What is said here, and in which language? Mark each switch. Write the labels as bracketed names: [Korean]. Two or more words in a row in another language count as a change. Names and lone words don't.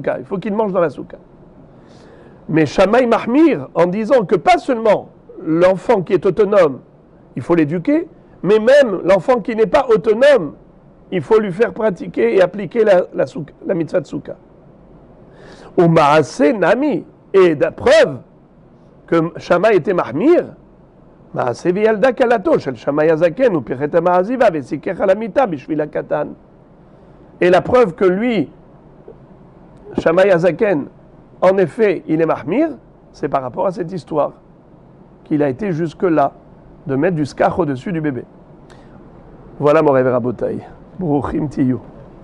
[French] Il faut qu'il mange dans la souka. Mais Shammai mahmir, en disant que pas seulement l'enfant qui est autonome, il faut l'éduquer, mais même l'enfant qui n'est pas autonome, il faut lui faire pratiquer et appliquer la mitzvah de souka. [Hebrew] ומעשה נמי, [French] et la preuve que Shammai était mahmir, [Hebrew] מעשה וילדה כלתו של שמאי הזקן ופירט המעזיבה וסיכך על המיטה בשביל הקטן. [French] Et la preuve que lui, Shammai Azaken, en effet, il est mahmir, c'est par rapport à cette histoire, qu'il a été jusque-là, de mettre du skach au-dessus du bébé. [Hebrew] Voilà, מורי ורבותי ברוכים תהיו.